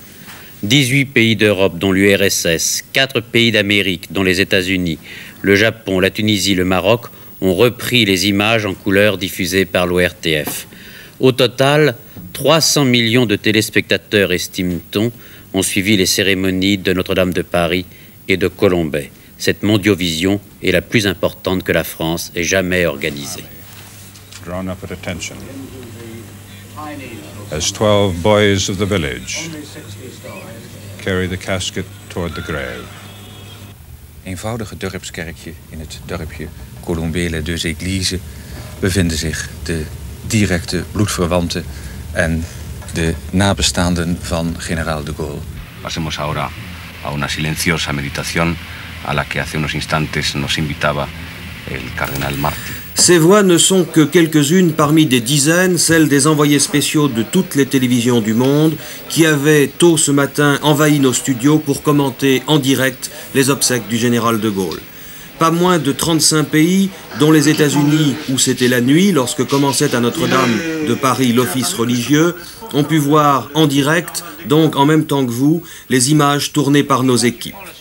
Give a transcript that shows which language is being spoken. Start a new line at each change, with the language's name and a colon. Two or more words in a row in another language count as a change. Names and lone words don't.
French: 18 pays d'Europe, dont l'URSS, 4 pays d'Amérique, dont les États-Unis, le Japon, la Tunisie, le Maroc, ont repris les images en couleur diffusées par l'ORTF. Au total, 300 millions de téléspectateurs, estime-t-on, ont suivi les cérémonies de Notre-Dame de Paris et de Colombey. Cette mondiovision est la plus importante que la France ait jamais organisée.
English: Drawn up at attention as 12 boys of the village carry the casket toward the grave.
Dutch: Eenvoudige dorpskerkje in het dorpje Colombey les 2 églises bevinden zich de directe bloedverwanten en de nabestaanden van generaal de Gaulle.
Spanish: Pasemos ahora a una silenciosa meditación a la que hace unos instantes nos invitaba el cardenal Martí.
French: Ces voix ne sont que quelques-unes parmi des dizaines, celles des envoyés spéciaux de toutes les télévisions du monde, qui avaient tôt ce matin envahi nos studios pour commenter en direct les obsèques du général de Gaulle. Pas moins de 35 pays, dont les États-Unis, où c'était la nuit lorsque commençait à Notre-Dame de Paris l'office religieux, ont pu voir en direct, donc en même temps que vous, les images tournées par nos équipes.